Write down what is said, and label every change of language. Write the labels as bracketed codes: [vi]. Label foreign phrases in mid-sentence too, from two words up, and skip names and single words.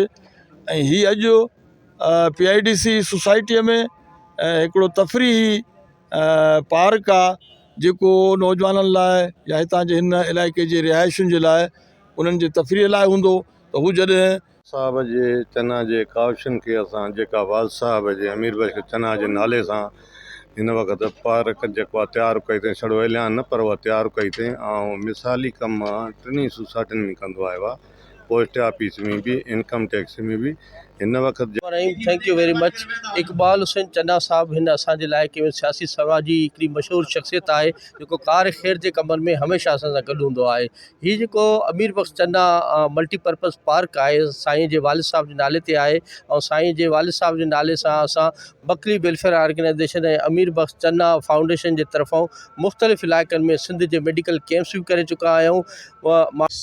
[sd] ऐं हीअ अॼु PIDC सोसाइटीअ में हिकिड़ो तफ़रीही पार्क आहे जेको नौजवाननि लाइ या हितां जे हिन इलाइक़े जे रिहाइशुनि जे लाइ उन्हनि जे तफ़रीह लाइ हूंदो। त हू जॾहिं साहब जे चन्ना जे काविशनि खे असां जेका वाल साहब जे अमीर बख्श चन्ना जे नाले सां हिन वक़्तु पार्क जेको आहे तयारु कई अथई, छड़ो ऐलान न पर उहा तयारु कई अथई ऐं मिसाली कम टिनी सोसाइटियुनि में कंदो आयो आहे, [en] post office [ur] میں بھی, [en] income tax [ur] میں بھی. [sd] हिन वक़्तु [en] thank you very much. [sd] इकबाल हुसैन चन्ना साहब हिन असांजे इलाइक़े में सियासी समाजी हिकिड़ी मशहूरु शख़्सियत आहे जेको कार ख़ैर जे कमनि में हमेशह असां सां गॾु हूंदो आहे। हीअ जेको अमीर बख्श चन्ना मल्टीपर्पज़ पार्क आहे साईं जे वालिद साहब जे नाले ते आहे ऐं साईं जे वालिद साहब जे नाले सां असां बकरी वेलफेयर ऑर्गेनाइजेशन ऐं अमीर बख्श चन्ना फाउंडेशन जे तरफ़ां मुख़्तलिफ़ इलाइक़नि में सिंध जे [en] medical camps [sd] बि करे चुका आहियूं।